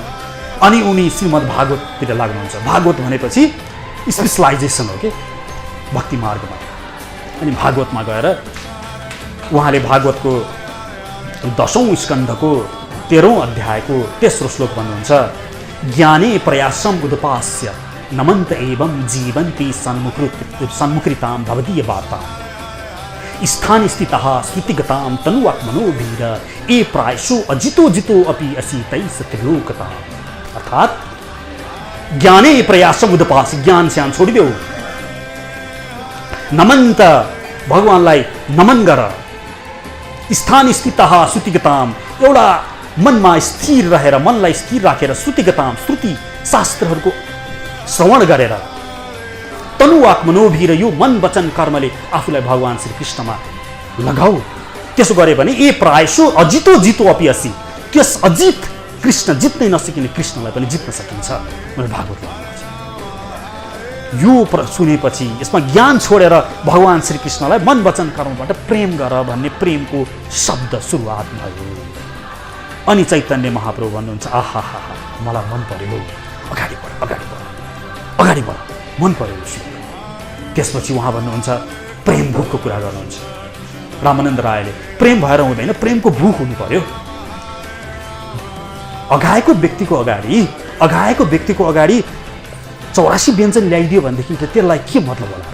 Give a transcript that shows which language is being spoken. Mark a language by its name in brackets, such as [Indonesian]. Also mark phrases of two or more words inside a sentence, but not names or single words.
[Nepali] अनि उनी श्रीमद् भागवततिर लाग्नुहुन्छ। भागवत भनेपछि स्पेशलाइजेसन हो कि भक्ति मार्गमा। अनि भागवतमा गएर उहाँले भागवतको 10औं स्कन्धको 13औं अध्यायको तेस्रो श्लोक भन्नुहुन्छ, [Sanskrit] ज्ञाने प्रयासम उदपास्य नमन्त एवं जीवन्ति सन्मुखृतां भवदीय वार्ता स्थान स्थितः श्रुतिगतां तनुवात्मनोभिर ए प्रायशो अजितो जितो अपि असीतै सत्रिलोकता। [Nepali] अर्थात् [Sanskrit] ज्ञाने प्रयासम उदपास्य, [Nepali] ज्ञान स्यान छोडिदेऊ, नमन्त भगवानलाई नमन गर, [Sanskrit] स्थान स्थितः श्रुतिगतां, [Nepali] एउटा मनमा स्थिर रहेर, मनलाई स्थिर राखेर, श्रुतिगतां, श्रुति शास्त्रहरूको श्रवण गरेर, [Sanskrit] तनुवाक मनोभिर, [Nepali] यो मन वचन कर्मले आफूलाई भगवान श्री कृष्णमा लगाऊ। त्यसो गरे भने [Sanskrit] ए प्रायशो अजितो जितो अपि असि, [Nepali] त्यस अजित कृष्ण, जित्नै नसकिने कृष्णलाई पनि जित्न सकिन्छ। मैले भागवत भन्नुहुन्छ यो सुनेपछि यसमा ज्ञान छोडेर भगवान श्रीकृष्णलाई मन वचन कर्मबाट प्रेम गर भन्ने प्रेमको शब्द सुरुवात भयो। अनि चैतन्य महाप्रभु भन्नुहुन्छ आहा हा हा मलाई मन पर्यो, अगाडि बढ अगाडि बढ अगाडि बढ, मन पर्यो। त्यसपछि उहाँ भन्नुहुन्छ प्रेम भोकको कुरा गर्नुहुन्छ। रामानन्द रायले प्रेम भएर हुँदैन, प्रेमको भूख हुनु पर्यो। अघाएको व्यक्तिको अगाडि 84 व्यञ्जन ल्याइदियो भनेदेखि त्यसलाई के मतलब होला?